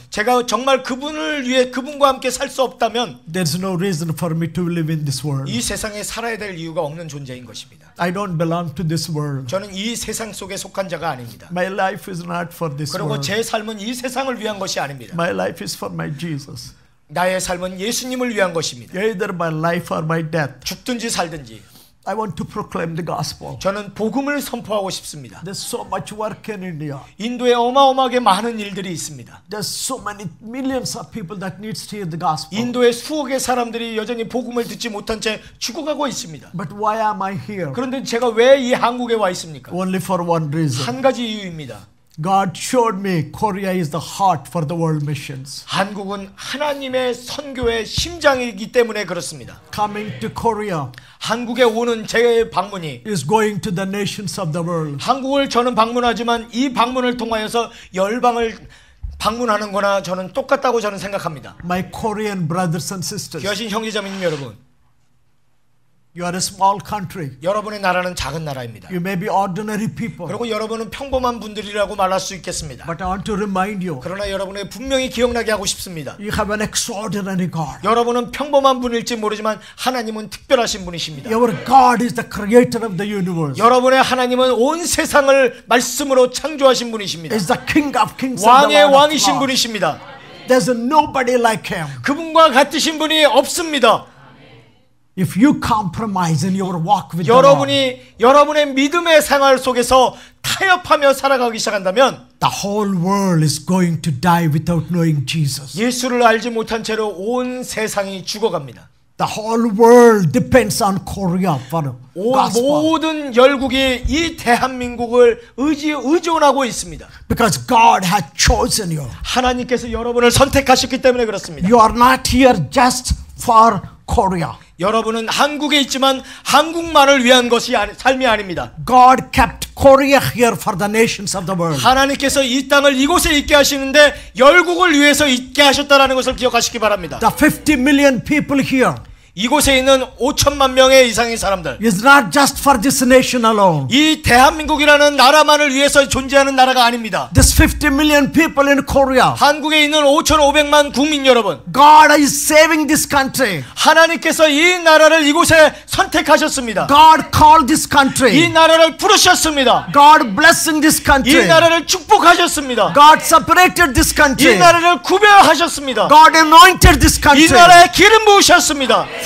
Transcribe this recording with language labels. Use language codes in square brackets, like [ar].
[ko] 제가 정말 그분을 위해 그분과 함께 살 수 없다면 [en] there's no reason for me to live in this world. [ko] 이 세상에 살아야 될 이유가 없는 존재인 것입니다. [en] I don't belong to this world. [ko] 저는 이 세상 속에 속한 자가 아닙니다. [en] My life is not for this [ko] 그리고 [en] world. [ko] 제 삶은 이 세상을 위한 것이 아닙니다. [en] My life is for my Jesus. [ko] 나의 삶은 예수님을 위한 것입니다. [en] Either my life or my death. [ko] 죽든지 살든지 [en] I want to proclaim the gospel. [ko] 저는 복음을 선포하고 싶습니다. [en] There's so much work in India. [ko] 인도에 어마어마하게 많은 일들이 있습니다. [en] There's so many millions of people that needs to hear the gospel. [ko] 인도의 수억의 사람들이 여전히 복음을 듣지 못한 채 죽어가고 있습니다. [en] But why am I here? [ko] 그런데 제가 왜 이 한국에 와 있습니까? [en] Only for one reason. [ko] 한 가지 이유입니다. [en] God showed me Korea is the heart for the world missions. [ko] 한국은 하나님의 선교의 심장이기 때문에 그렇습니다. [en] Coming to Korea [ko] 한국에 오는 제 방문이 [en] is going to the nations of the world. [ko] 한국을 저는 방문하지만 이 방문을 통하여서 열방을 방문하는 거나 저는 똑같다고 저는 생각합니다. [en] My Korean brothers and sisters, [ko] 귀하신 형제자매님 여러분, [en] you are a small country. [ko] 여러분의 나라는 작은 나라입니다. [en] You may be ordinary people. [ko] 그리고 여러분은 평범한 분들이라고 말할 수 있겠습니다. [en] But I want to remind you, [ko] 그러나 여러분의 분명히 기억나게 하고 싶습니다. [en] you have an extraordinary God. [ko] 여러분은 평범한 분일지 모르지만 하나님은 특별하신 분이십니다. [en] Your God is the creator of the universe. [ko] 여러분의 하나님은 온 세상을 말씀으로 창조하신 분이십니다. [en] Is the King of Kings and the [ko] 왕의 [en] Lord of [ko] 왕이신 [en] Lords. [ko] 분이십니다. [en] There's nobody like him. [ko] 그분과 같으신 분이 없습니다. [en] If you compromise in your walk with the Lord, [ko] 여러분의 믿음의 생활 속에서 타협하며 살아가기 시작한다면 [en] the whole world is going to die without knowing Jesus. [ko] 예수를 알지 못한 채로 온 세상이 죽어갑니다. [en] The whole world depends on Korea for gospel. [ko] 모든 열국이 이 대한민국을 의존하고 있습니다. [en] Because God has chosen you. [ko] 하나님께서 여러분을 선택하셨기 때문에 그렇습니다. [en] You are not here just for Korea. [ko] 여러분은 한국에 있지만 한국만을 위한 것이 삶이 아닙니다. [en] God kept Korea here for the nations of the world. [ko] 하나님께서 이 땅을 이곳에 있게 하시는데 열국을 위해서 있게 하셨다라는 것을 기억하시기 바랍니다. [en] The 50 million people here, [ko] 이곳에 있는 5천만 명의 이상의 사람들, [en] is not just for this nation alone. [ko] 이 대한민국이라는 나라만을 위해서 존재하는 나라가 아닙니다. [en] This 50 million people in Korea. [ko] 한국에 있는 5,500만 국민 여러분, [en] God is saving this country. [ko] 하나님께서 이 나라를 이곳에 선택하셨습니다. [en] God called this [ko] 이 [en] country. [ko] 나라를 부르셨습니다. [en] God blessing this [ko] 이 [en] country. [ko] 나라를 축복하셨습니다. [en] God separated this [ko] 이 [en] country. [ko] 나라를 구별하셨습니다. [en] God anointed this [ko] 이 [en] country [ko] 나라에 기름 부으셨습니다.